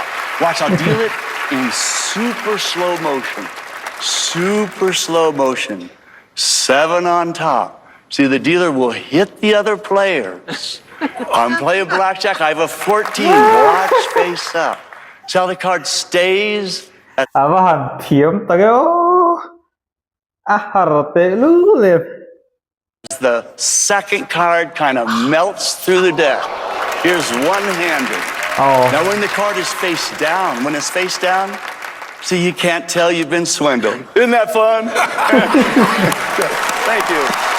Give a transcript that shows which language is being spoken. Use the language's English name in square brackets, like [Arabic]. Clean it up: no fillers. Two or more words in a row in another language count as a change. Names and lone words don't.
[English] Watch, I'll deal it in super slow motion. Super slow motion. 7 on top. See, the dealer will hit the other players. I'm playing blackjack. I have a 14. Watch face up. See how the card stays? [Mizo] Avahan thiam tagayo. Aharte lule. [English] The second card kind of melts through the deck. Here's one-handed. Oh. Now, when the card is face down, see, you can't tell you've been swindled. Isn't that fun? Thank you.